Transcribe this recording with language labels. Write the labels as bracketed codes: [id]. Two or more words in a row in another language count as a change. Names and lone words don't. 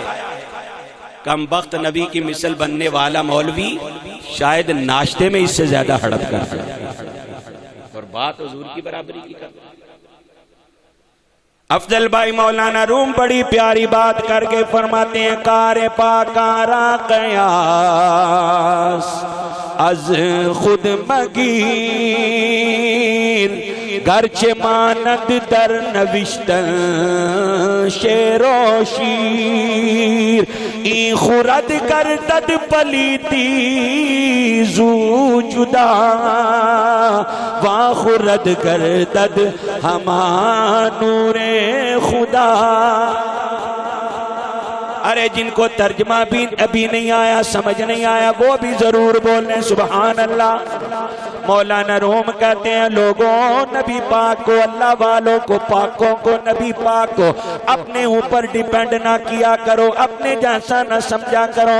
[ur] کم بخت نبی کی مثل بننے والا مولوی شاید ناشتے میں اس سے زیادہ ہڑپ کرتا ہے، اور بات حضور کی برابری کی کرتا ہے۔ افضل بھائی مولانا روم بڑی پیاری بات کر کے فرماتے ہیں [fa] کار پاکارا قیاس از خود مگیر گرچه ماند در نوشتن شعر و شیر این خورد گردد پلیتی زو جدا وان خورد گردد ہما نور خدا۔ [ur] ارے جن کو ترجمہ بھی ابھی نہیں آیا، سمجھ نہیں آیا، وہ بھی ضرور بولیں [ar] سبحان اللہ۔ [ur] مولانا روم کہتے ہیں لوگوں نبی پاک کو، اللہ والوں کو، پاکوں کو، نبی پاک کو اپنے اوپر ڈیپینڈ نہ کیا کرو، اپنے جیسا نہ سمجھا کرو۔